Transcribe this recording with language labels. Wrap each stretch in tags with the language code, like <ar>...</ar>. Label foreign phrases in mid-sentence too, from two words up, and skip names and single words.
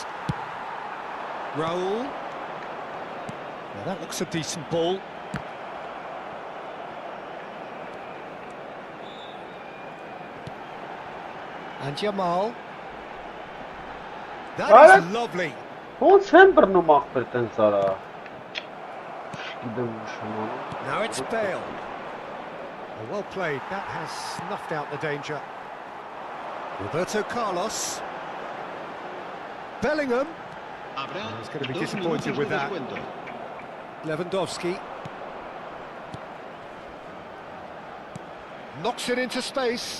<en>Raul. Now that looks a decent ball. And Jamal. That is lovely.</en> <hy>Ոնց են բռնում ախպեր տենց արա։</hy> <en>Now it's Bale. Oh, well played. That has snuffed out the danger. Roberto Carlos. Bellingham. He's going to be disappointed with that. Lewandowski. Knocks it into space.</en>